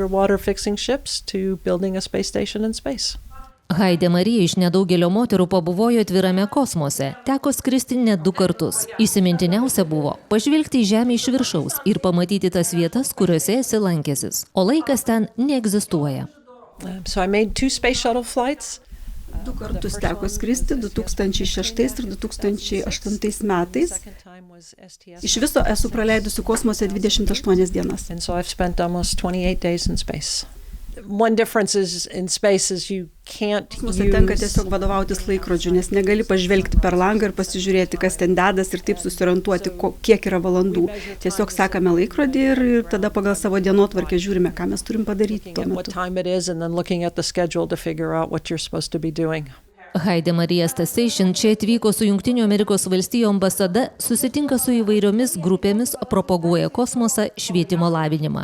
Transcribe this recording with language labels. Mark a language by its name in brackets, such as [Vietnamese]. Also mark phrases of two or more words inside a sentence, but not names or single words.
[Lithuanian] Haide Marija iš nedaugelio moterų pabuvojo atvirame kosmose. Teko skristi net 2 kartus. Įsimintiniausia buvo pažvelgti į Žemę iš viršaus ir pamatyti tas vietas, kuriuose esi lankęsis. O laikas ten neegzistuoja. [English] So I made 2 space shuttle flights. [Lithuanian] 2 kartus teko skristi, 2006 ir 2008 metais. Iš viso esu praleidusi kosmose 28 dienas. [English] And so I've spent almost 28 days in space. One difference is in space is you can't [Lithuanian] Kosmose tenka tiesiog vadovautis laikrodžiu, nes negali pažvelgti per langą ir pasižiūrėti, kas ten dedas ir taip susiorientuoti, kiek yra valandų. Tiesiog sekame laikrodį ir tada pagal savo dienotvarkę žiūrime, ką mes turim padaryti tuo metu. Haide Marija Stasation čia atvyko su Jungtinių Amerikos valstijų ambasada, susitinka su įvairiomis grupėmis, propaguoja kosmosą, švietimo lavinimą.